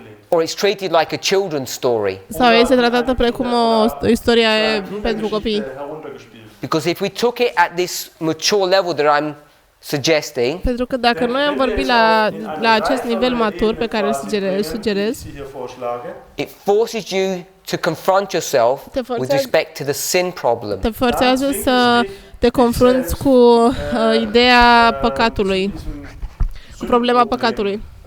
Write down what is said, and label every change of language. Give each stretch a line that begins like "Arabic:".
English: Or it's treated like a children's story.
Romanian: Sau este tratată precum o istorie pentru copii.
English: Because if we took it at this mature level that I'm suggesting,
Romanian: Pentru că dacă noi am vorbit la acest nivel matur pe care îl sugerez,
English: it forces you to confront yourself with respect to the sin problem.
Romanian: te forțează să te confrunți cu ideea păcatului, cu problema păcatului.